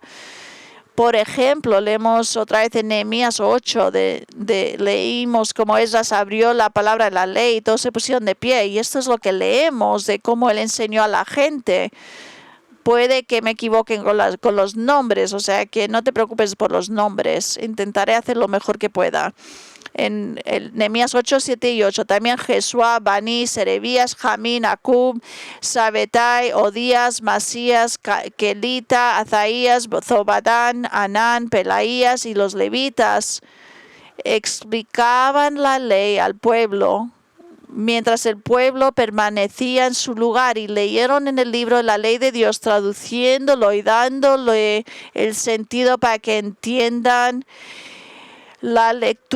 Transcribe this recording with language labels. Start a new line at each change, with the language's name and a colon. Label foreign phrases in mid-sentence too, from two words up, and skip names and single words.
Spanish: Por ejemplo, leemos otra vez en Nehemías 8, leímos cómo Esdras abrió la palabra de la ley y todos se pusieron de pie. Y esto es lo que leemos de cómo él enseñó a la gente. Puede que me equivoquen con los nombres, o sea que no te preocupes por los nombres. Intentaré hacer lo mejor que pueda. En Nehemías 8, 7 y 8. También Jesuá, Bani, Serebías, Jamín, Acub, Sabetai, Odías, Masías, Kelita, Azaías, Zobadán, Anán, Pelaías y los levitas explicaban la ley al pueblo, mientras el pueblo permanecía en su lugar, y leyeron en el libro la ley de Dios, traduciéndolo y dándole el sentido para que entiendan la lectura.